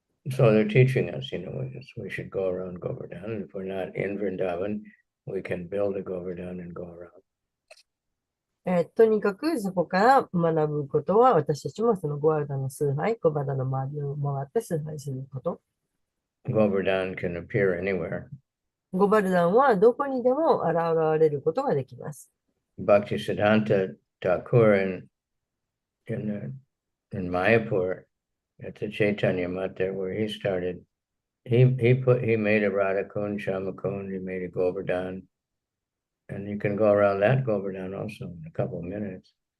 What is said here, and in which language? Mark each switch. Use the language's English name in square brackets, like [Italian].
[English] So they're teaching us, we should go around Govardhan. If we're not in Vrindavan, we can build a Govardhan and go around. [Japanese] とにかくそこから学ぶことは、私たちもそのゴバルダンの崇拝、ゴバルダンの周りを回って崇拝すること。 [English] Govardhan can appear anywhere. [Japanese] ゴバルダンはどこにでも現れることができます。 [English] Bhaktisiddhanta Thakur in Mayapur at the Chaitanya Mat there where he started, he made a Radhakund, Shamakund, he made a Govardhan, and you can go around that Govardhan also in a couple of minutes.